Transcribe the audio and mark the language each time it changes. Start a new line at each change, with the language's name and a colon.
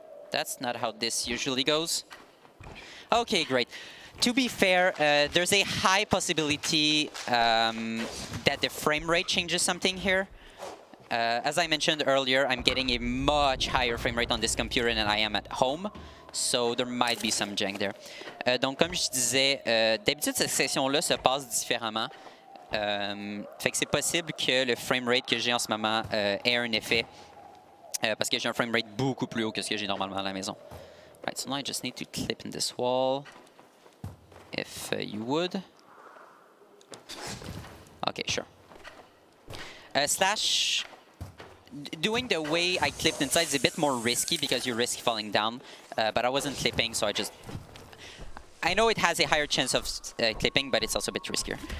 English: That's not how this usually goes. Okay, great. To be fair, there's a high possibility that the frame rate changes something here. As I mentioned earlier, I'm getting a much higher frame rate on this computer than I am at home, so there might be some jank there.
French: Donc comme je disais, d'habitude cette section-là se passe différemment. Fait que c'est possible que le frame rate que j'ai en ce moment ait un effet, parce que j'ai un frame rate beaucoup plus haut que ce que j'ai normalement à la maison.
English: Right, so now I just need to clip in this wall, if you would. Okay, sure. Slash, doing the way I clipped inside is a bit more risky because you risk falling down, but I wasn't clipping, so I know it has a higher chance of clipping, but it's also a bit riskier.